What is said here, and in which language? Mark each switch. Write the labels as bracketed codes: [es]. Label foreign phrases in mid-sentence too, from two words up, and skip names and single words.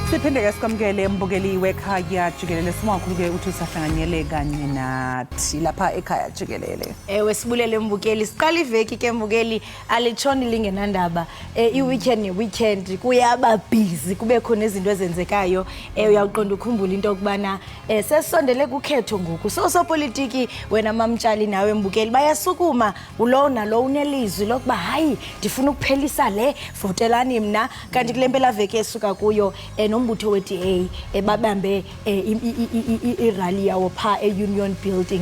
[zu] Siphinde-ke sikwamukele mbukeli wekhaya Jikelele. Sibonga-ke ukuthi usahlanganyele kanye nathi lapha ekhaya Jikelele. [xh] Ewe sibulele mbukeli. Siqala iveki ke mbukeli alitshoni lingenandaba. [zu] I-weekend ne-weekend kuyaba busy kube khona izinto ezenzekayo. [xh] Uyaqonda ukhumbula into okubana sesondele kukhetho ngoku. Sopolitiki wena mamtshali nawe mbukeli bayasukuma ulo nalo unelizwi lokuba hayi ndifuna ukuphelisa le votelani mna kanti kule mpela veki esuka kuyo nombutho we-DA babambe irally yawo pha e-Union Building.